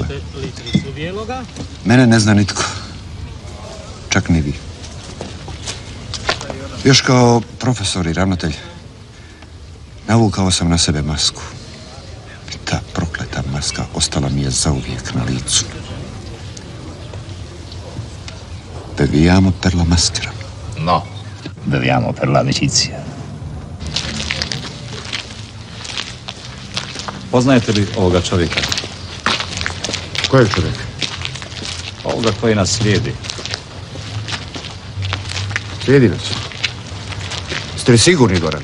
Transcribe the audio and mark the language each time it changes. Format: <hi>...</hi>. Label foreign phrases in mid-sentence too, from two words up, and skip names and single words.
<hr>izvolite litricu bijeloga. Mene ne zna nitko. Čak ni vi. Još kao profesor i ravnatelj navukao sam na sebe masku. I ta prokleta maska ostala mi je zauvijek na licu.</hr> <it>Beviamo per la maschera. No, beviamo per la amicizia.</it> <hr>Poznajete li ovoga čovjeka? Kojeg čovjeka? Ovoga koji nas slijedi. Slijedi nas. Ste li sigurni, Gorane?</hr>